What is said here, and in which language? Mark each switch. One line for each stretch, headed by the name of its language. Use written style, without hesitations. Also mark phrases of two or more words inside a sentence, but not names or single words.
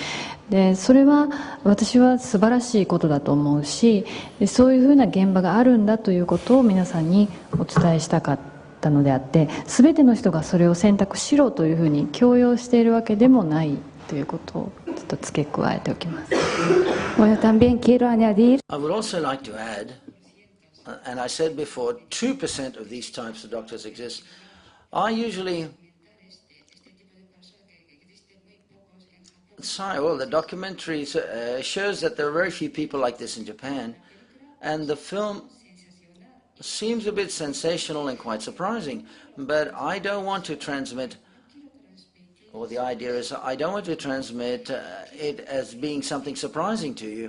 Japanese: でそれは私は素晴らしいことだと思うし、そういうふうな現場があるんだということを皆さんにお伝えしたかったのであって、全ての人がそれを選択しろというふうに強要しているわけでもないということをちょっと付け加えておきます。
Spanish: Bueno, también quiero añadir.
English: I would also like to add, and I said before, 2% of these types of doctors exist. I usually well, the documentary shows that there are very few people like this in Japan, and the film seems a bit sensational and quite surprising, but I don't want to transmit, or the idea is I don't want to transmit it as being something surprising to you.